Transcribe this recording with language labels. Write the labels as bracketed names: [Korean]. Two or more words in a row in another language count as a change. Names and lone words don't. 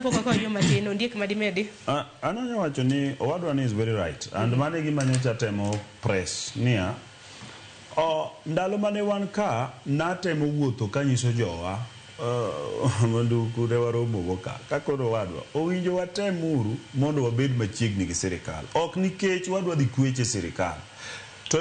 [Luo (Kenya and Tanzania)] Ondiek madimedi. Ananya wacho ni owadwa ni [English] is very right [Luo (Kenya and Tanzania)] and mane gima nyocha temo press niya ndalo mane wan ka natemo wuotho kanyiso jowa manduku ne waromogo ka kakoro wadwa owinjo watemuru mondo wabed machiegni gi sirikal ok nikech wadwa dhi kweche sirikal to